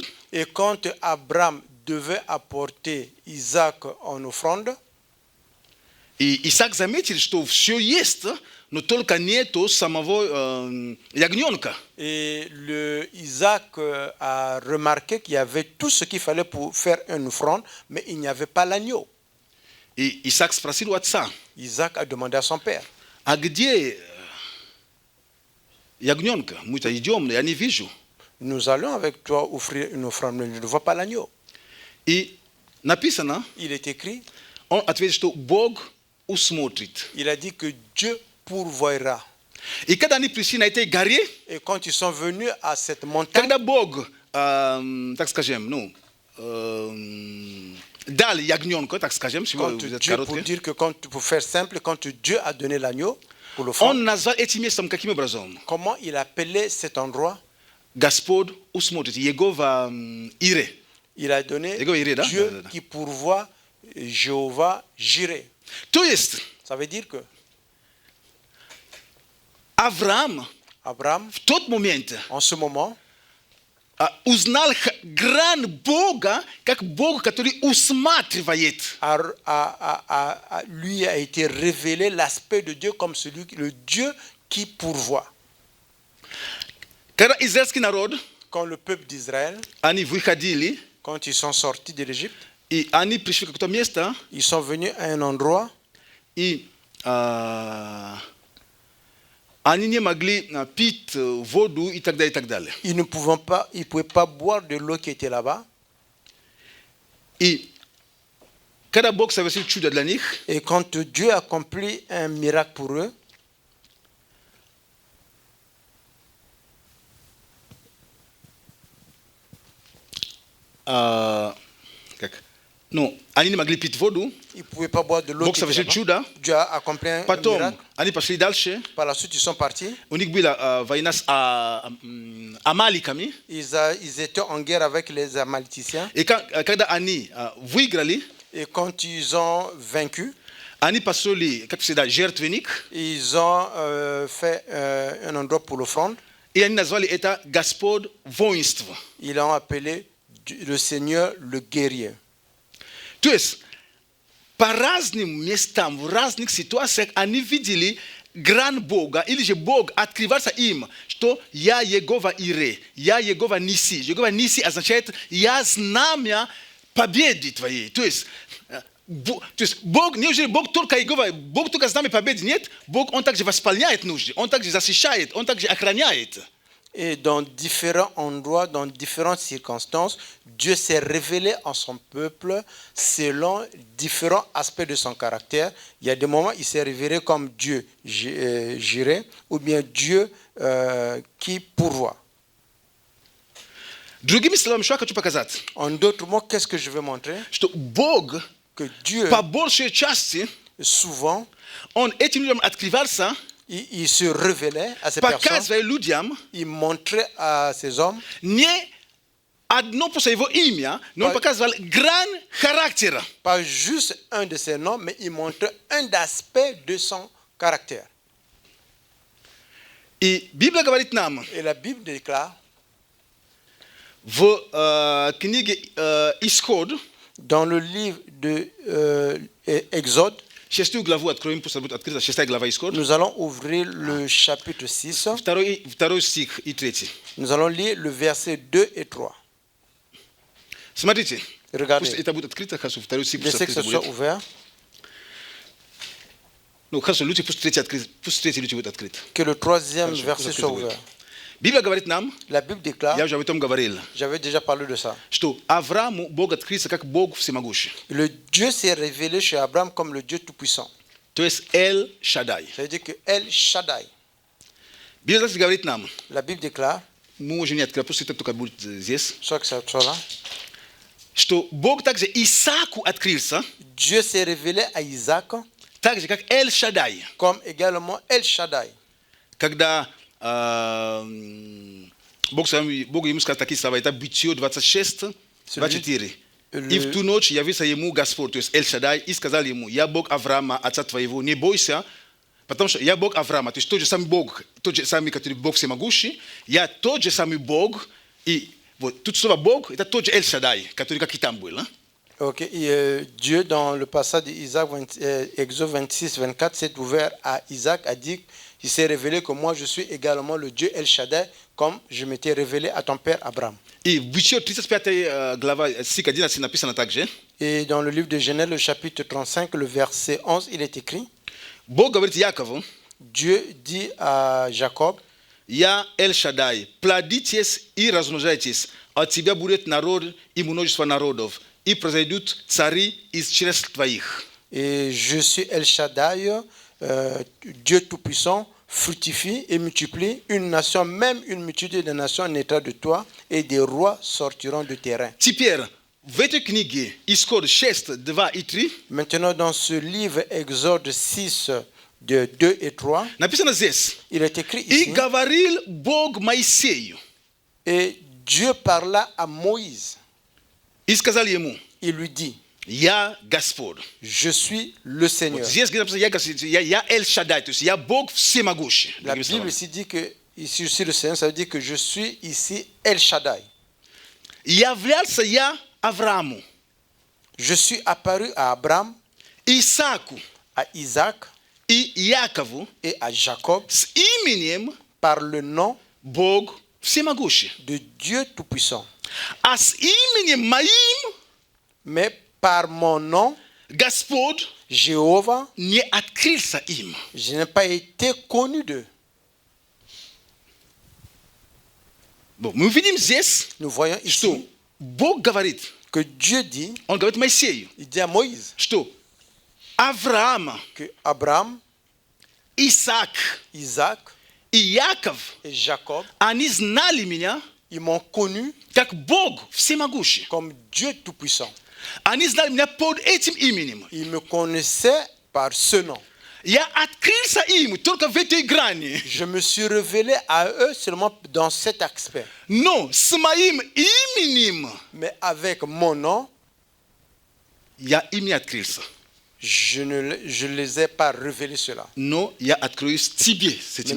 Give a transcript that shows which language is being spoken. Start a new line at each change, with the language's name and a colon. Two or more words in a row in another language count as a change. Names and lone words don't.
French: et quand Abraham devait apporter Isaac en offrande,
Russian: и Исаак заметил, что все есть, но только нету самого ягненка.
French: et Isaac a remarqué qu'il y avait tout ce qu'il fallait pour faire une offrande, mais il n'y avait pas l'agneau.
Russian: И Исаак спросил у отца,
French: Isaac a demandé à son père,
Russian: а где ягненка, мы то идем, я не вижу.
French: Nous allons avec toi offrir une offrande, mais je ne vois pas l'agneau.
Russian: И написано,
French: Il est écrit,
Russian: он ответит, что Бог усмотрит.
French: il a dit que Dieu pourvoira.
Russian: И когда они пришли на этой горе,
French: Et quand ils sont venus à cette montagne,
Russian: когда Бог, так скажем, дал ягненка, так скажем,
French: si quand vous êtes Dieu, pour
Russian: короткие,
French: dire que pour faire simple, quand Dieu a donné l'agneau pour l'offrande,
Russian: он назвал этим местом каким образом?
French: comment il appelait cet endroit?
Russian: Господь усмотрит, Егова Ире.
French: Il a donné
Russian: Егова Ире, да?
French: Dieu
Russian: Да, да, да.
French: qui pourvoit, Jéhovah Jireh.
Russian: То есть
French: Ça veut dire que
Russian: Авраам
French: Abraham,
Russian: в тот момент
French: en ce moment,
Russian: узнал грань Бога, как Бог, который усматривает.
French: lui a été révélé l'aspect de Dieu comme le Dieu qui pourvoit.
Russian: Когда израильский народ,
French: Quand le peuple d'Israël,
Russian: они выходили,
French: quand ils sont sortis de l'Égypte,
Russian: и они пришли в какое-то место,
French: ils sont venus à un endroit,
Russian: и они не могли пить воду и так далее, и так далее.
French: ils ne pouvaient pas boire de l'eau qui était là-bas.
Russian: И когда Бог совершил чудо для них,
French: Et quand Dieu a accompli un miracle pour eux,
Russian: они не могли пить воду,
French: ils ne pouvaient pas boire de l'eau
Russian: Бог
French: qui était
Russian: совершил
French: là-bas.
Russian: чудо,
French: Dieu a accompli un
Russian: потом
French: miracle.
Russian: они пошли дальше,
French: Par la suite, ils sont partis.
Russian: у них была война с амаликами,
French: Ils étaient en guerre avec les Amaliciens.
Russian: и когда они выиграли,
French: Et quand ils ont vaincu,
Russian: они построили, как всегда, жертвенник,
French: ils ont fait un endroit pour l'offrande.
Russian: и они назвали это Господь воинство.
French: Ils l'ont appelé le Seigneur le guerrier.
Russian: То есть по разным местам, в разных ситуациях они видели грань Бога, или же Бог открывался им, что я Егова Ире, я Егова Ниси. Егова Ниси означает я знамя победы твоей. То есть Бог, неужели Бог только Егова, Бог только знамя победы? Нет, Бог, Он также восполняет нужды, Он также защищает, Он также охраняет.
French: Et dans différents endroits, dans différentes circonstances, Dieu s'est révélé en son peuple selon différents aspects de son caractère. Il y a des moments où il s'est révélé comme Dieu Jireh ou bien Dieu qui pourvoit.
Russian: Другими словами, что я хочу показать?
French: En d'autres mots, qu'est-ce que je veux montrer?
Russian: Что Бог
French: Que Dieu,
Russian: по большей части,
French: souvent,
Russian: Он этим людям открывался,
French: il se révélait à ces personnes,
Russian: показывая людям
French: il montrait à ces hommes
Russian: не одно просто его имя, но он показывал грань характера.
French: pas juste un de ses noms, mais il montrait un aspect de son caractère.
Russian: И Библия говорит нам
French: Et la Bible déclare
Russian: в книге Исход,
French: dans le livre de Exode,
Russian: 6 главу откроем, пусть будет открыта 6 глава Исход,
French: nous allons ouvrir le chapitre 6.
Russian: второй стих и 3.
French: Nous allons lire le verset 2 et 3.
Russian: Смотрите,
French: Regardez.
Russian: пусть это будет открыто, хорошо, второй стих
French: Je
Russian: пусть
French: sais que ce
Russian: открыто
French: soit
Russian: будет.
French: ouvert,
Russian: Ну, хорошо, лучше пусть третий открыт, пусть третий лучше будет открыт.
French: que le troisième
Russian: Хорошо,
French: verset
Russian: пусть
French: soit
Russian: открыто будет.
French: ouvert.
Russian: Библия говорит нам,
French: La Bible déclare,
Russian: я уже об этом говорил,
French: j'avais déjà parlé de ça,
Russian: что Аврааму Бог открылся как Бог всемогущий.
French: le Dieu s'est révélé chez Abraham comme le Dieu tout-puissant.
Russian: То есть Эль Шадай.
French: Ça veut dire que El Shaddai.
Russian: Библия также говорит нам,
French: La Bible déclare,
Russian: мы можем не открыть, пусть это только будет здесь,
French: soit que ça soit là,
Russian: что Бог также Исааку открылся,
French: Dieu s'est révélé à Isaac
Russian: так же, как Эль Шадай.
French: comme également El Shaddai.
Russian: Когда Бог ему сказал такие слова, это Бытие 26, 24. И в ту ночь явился ему Господь, то есть Эль Шадай, и сказал ему, я Бог Авраама, отца твоего, не бойся, потому что я Бог Авраама, то есть тот же самый Бог, тот же самый, который Бог всемогущий, я тот же самый Бог, и вот тут слово Бог, это тот же Эль Шадай, который как и там был.
French: Ok, et, Dieu, dans le passage d'Isaac, Exode 26, 24, s'est ouvert à Isaac, a dit, il s'est révélé que moi je suis également le Dieu El Shaddai, comme je m'étais révélé à ton père Abraham.
Russian: И в Бытие 35 глава, стих 11 написано также,
French: Et dans le livre de Genèse, le chapitre 35, le verset 11, il est écrit,
Russian: Бог говорит Якову,
French: Dieu dit à Jacob,
Russian: я Эл Шадай, плодитесь и размножайтесь, от тебя будет народ и множество народов, и произойдут цари из чресл твоих.
French: Et je suis El Shaddai, Dieu Tout-Puissant, fructifie et multiplie. Une nation, même une multitude de nations naîtra de toi, et des rois sortiront de tes reins.
Russian: Теперь в этой книге Исход 6, 2 и 3
French: Maintenant, dans ce livre, Exode 6, de 2 et 3,
Russian: написано здесь:
French: il est écrit
Russian: «И
French: ici,
Russian: говорил Бог Моисею,
French: et Dieu parla à Moïse.
Russian: и сказал ему,
French: Il lui dit,
Russian: я Господь».
French: je suis le Seigneur.
Russian: Вот здесь где написано «я Господь», я Эль Шадай, то есть я Бог всемогущий.
French: La
Russian: Другими
French: Bible
Russian: словами.
French: ici dit que ici je suis le Seigneur, ça veut dire que je suis ici El Shaddai.
Russian: Являлся я Аврааму,
French: Je suis apparu à Abraham,
Russian: Исааку
French: à Isaac
Russian: и Якову
French: et à Jacob
Russian: с именем
French: par le nom
Russian: Бог всемогущий.
French: de Dieu Tout-Puissant.
Russian: А с именем моим
French: Mais par mon nom,
Russian: Господь
French: Jéhovah,
Russian: не открылся им.
French: je n'ai pas été connu d'eux.
Russian: Вот, мы видим здесь,
French: Nous voyons
Russian: что
French: ici
Russian: Бог говорит,
French: que Dieu dit,
Russian: Он говорит Моисею,
French: il dit à Moïse
Russian: что Авраам,
French: que Abraham,
Russian: Исаак
French: Isaac
Russian: и Яков,
French: et Jacob,
Russian: они знали меня
French: ils m'ont connu
Russian: как Бог всемогущий.
French: comme Dieu Tout-Puissant.
Russian: Они знали меня под этим именем.
French: Ils me connaissaient par ce nom.
Russian: Я открылся им только в этой грани.
French: Je me suis révélé à eux seulement dans cet aspect.
Russian: Но с моим именем
French: Mais avec mon nom,
Russian: я им не открылся.
French: je ne les ai pas révélés cela.
Russian: Но я откроюсь тебе с этим